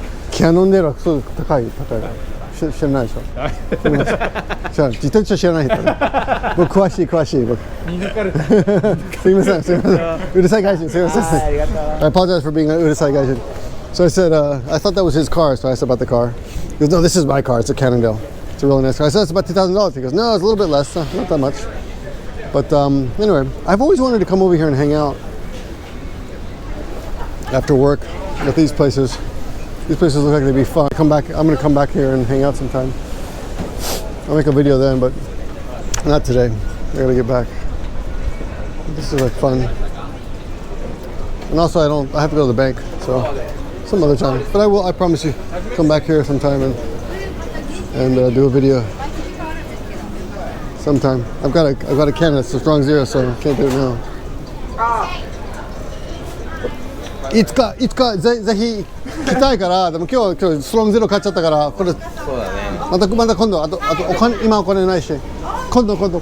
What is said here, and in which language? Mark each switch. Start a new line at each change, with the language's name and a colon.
Japanese: キャノンデーはそう高い。知らないでしょ。自転車知らない人。僕詳しい僕。すみません。うるさい外人すみません。
English: I apologize for being
Japanese: うるさい外人。
English: So I said, I thought that was his car, so I asked about the car. He goes, no, this is my car. It's a Cannondale. It's a really nice car. I said, it's about $2,000. He goes, no, it's a little bit less. Not that much. But anyway, I've always wanted to come over here and hang out after work at these places. These places look like they'd be fun. I'm going to come back here and hang out sometime. I'll make a video then, but not today. I got to get back. This is like fun. And also I have to go to the bank, so some other time. But I promise you, come back here sometime and do a video sometime. I've got a can that's a strong zero, so I can't do it now.
Japanese: いつかぜひ来たいから、でも今日ストロングゼロ買っちゃったからこれ。そうだね。また今度あと今お金ないし、今度。